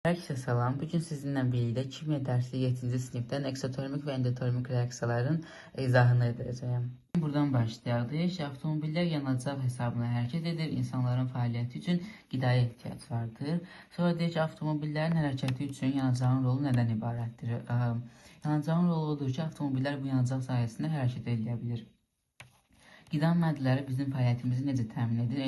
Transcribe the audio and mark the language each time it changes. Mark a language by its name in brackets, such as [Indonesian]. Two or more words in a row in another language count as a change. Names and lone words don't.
[Turkish] Herkese salam. Bugün sizinle birlikte kimya dersi 7. sınıftan eksotermik ve endotermik reaksiyaların izahını edeceğim. Buradan başlayalım. [Azerbaijani] Avtomobiller yanacaq hesabına hərəkət edir. İnsanların fəaliyyəti üçün qidaya ehtiyac vardır. Sonra deyək ki, avtomobillerin hərəkəti üçün yanacağın rolu nədən ibarətdir? Yanacağın rolu odur ki, avtomobiller bu yanacaq sayəsində hərəkət edə bilir. Qida maddələri bizim fəaliyyətimizi necə təmin edir?